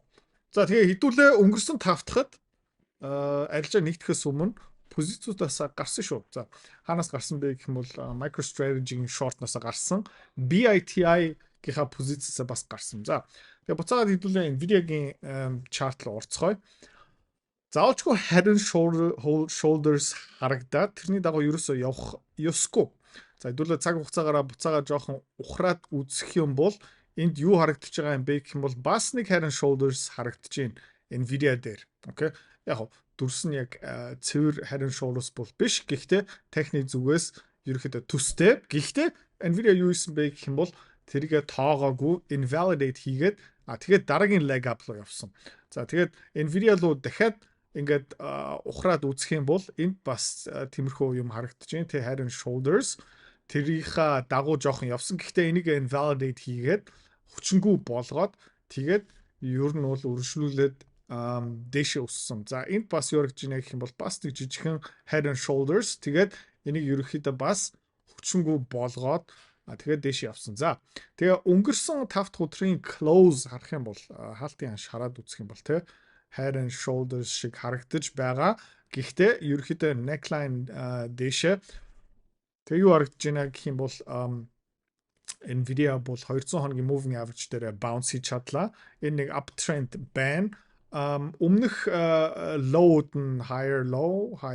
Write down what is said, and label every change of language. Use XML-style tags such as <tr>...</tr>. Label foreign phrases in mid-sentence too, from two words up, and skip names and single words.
<mn>За тэгээ хэдүүлээ өнгөрсөн тавтахад арилжаа нэгтгэхээс өмнө позициудаас гарсан шүү. За хаанаас гарсан бэ гэх юм бол MicroStrategy-ийн short-наас гарсан. BITI-гийнхаа позициасаа бас гарсан. За тэгээ буцаагаад хэдүүлээ Nvidia-гийн chart руу орцгоё. Заавчгүй</mn> <en>head and shoulders</en> <mn>харагдаад тэрний дагуу ерөөсөө явах ёсгүй. За хэдүүлээ цаг хугацаагаараа буцаагаад жоохон ухраад үзэх юм бол энд юу харагдаж байгаа юм бэ гэх юм бол бас нэг</mn> <en>head and shoulders</en> <mn>харагдаж байна Nvidia дээр. Окей. Яг дүрс нь яг цэвэр</mn> <en>head and shoulders</en> <mn>бол биш. Гэхдээ техник зүгээс ерөөхдөө төстэй. Гэхдээ Nvidia юу хийсэн бэ гэх юм бол тэрийгэ тоогоогүй invalidate хийгээд тэгээд дараагийн</mn> <en>leg up</en> <mn>руу явсан. За тэгээд Nvidia руу дахиад ингээд ухраад үзэх юм бол энд бас тиймэрхүү юм харагдаж байна. Тэ</mn> <en>head and shoulders</en> <mn>тэрийнхаа дагуу жоохон явсан. Гэхдээ энийг invalidate хийгээд хүчингүй болгоод тэгээд ер нь бол өршүүлээд дэше өссөн. За энд бас юу гэж нэ гэх юм бол бас нэг жижигхэн</mn> <en>head and shoulders</en> <mn>тэгээд энийг ерөөхдөө бас хүчингүй болгоод тэгээд дэше явсан. За тэгээ өнгөрсөн 5 дахь өдрийн close харах юм бол хаалтын ханш хараад үзэх юм бол тэ</mn> <en>head and shoulders</en> <mn>шиг харагдаж байгаа. Гэхдээ ерөөхдөө neckline дэше тэгээ юу харагдаж байна гэх юм бол Nvidia бол 200 хоногийн</mn> <en>moving average</en> <mn>дээр bounce хийж чадлаа. Энэ нэг uptrend байна. Өмнөх low-д нь</mn> <en>higher low.</en>